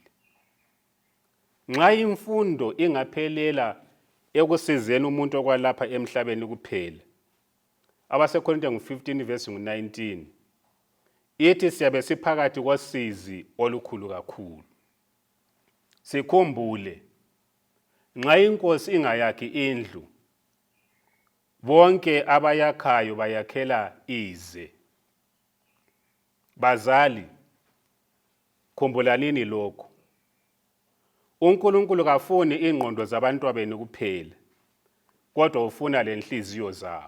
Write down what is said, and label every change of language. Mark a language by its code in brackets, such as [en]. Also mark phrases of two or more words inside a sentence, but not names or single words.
[nd] Nxa imfundo ingaphelela ekusizeni umuntu okwalapha emhlabeni kuphela, abaseKorinte ngu-15 verse ngu-19 ithi siyabe siphakathi kosizi olukhulu kakhulu. Sikhumbule, nxa inkosi ingayakhi indlu, bonke abayakhayo bayakhela ize. Bazali, khumbulanini lokho. uNkulunkulu kafuni ingqondo zabantwabenu kuphela, kodwa ufuna lenhliziyo zabo.